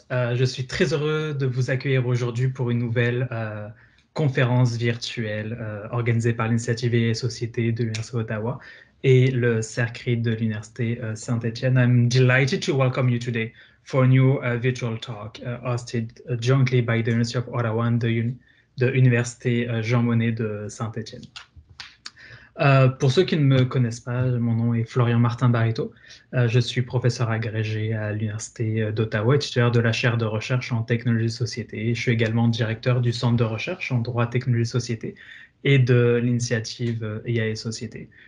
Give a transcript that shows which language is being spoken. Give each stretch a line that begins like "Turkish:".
French: Je suis très heureux de vous accueillir aujourd'hui pour une nouvelle conférence virtuelle organisée par l'Initiative et Société de l'Université d'Ottawa et le CERCRID de l'Université Saint-Étienne.
English: I'm delighted to welcome you today for a new virtual talk hosted jointly by the University of Ottawa and the Université Jean Monnet de Saint-Étienne.
French: Pour ceux qui ne me connaissent pas, mon nom est Florian Martin Barito. Je suis professeur agrégé à l'Université d'Ottawa et titulaire de la chaire de recherche en technologie de société. Je suis également directeur du centre de recherche en droit, technologie de société et de l'initiative IA et Société.